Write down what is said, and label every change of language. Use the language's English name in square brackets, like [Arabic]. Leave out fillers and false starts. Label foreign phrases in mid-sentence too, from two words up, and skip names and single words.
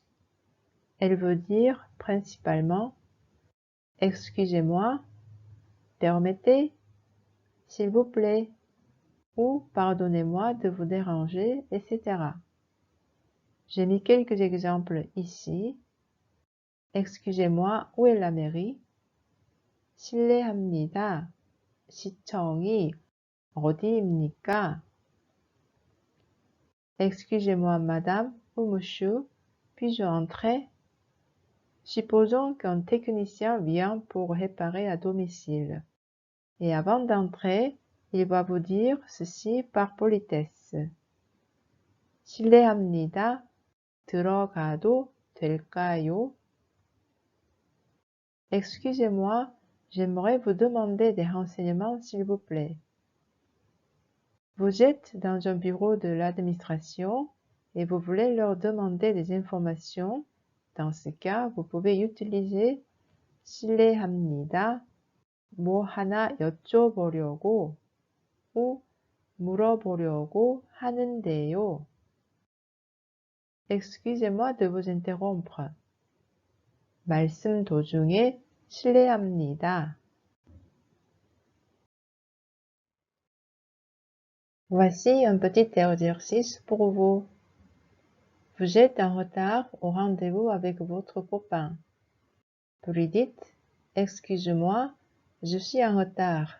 [French] Elle veut dire principalement « excusez-moi »,« permettez »,« s'il vous plaît » ou « pardonnez-moi de vous déranger », etc. J'ai mis quelques exemples ici. Excusez-moi, où est la mairie? [Korean] 실례합니다. 시청이 어디입니까? [French] Excusez-moi, madame, ou monsieur, puis-je entrer? Supposons qu'un technicien vient pour réparer à domicile. Et avant d'entrer, il va vous dire ceci par politesse. [Korean] 실례합니다. 들어가도 될까요? [French] Excusez-moi, j'aimerais vous demander des renseignements s'il vous plaît. Vous êtes dans un bureau de l'administration et vous voulez leur demander des informations. Dans ce cas, vous pouvez utiliser 실례합니다. [Korean] 뭐 하나 여쭤보려고 ou 물어보려고 하는데요. [French] Excusez-moi de vous interrompre. [Korean] 말씀 도중에 실례합니다. [French] Voici un petit exercice pour vous. Vous êtes en retard au rendez-vous avec votre copain. Vous lui dites « Excusez-moi, je suis en retard ».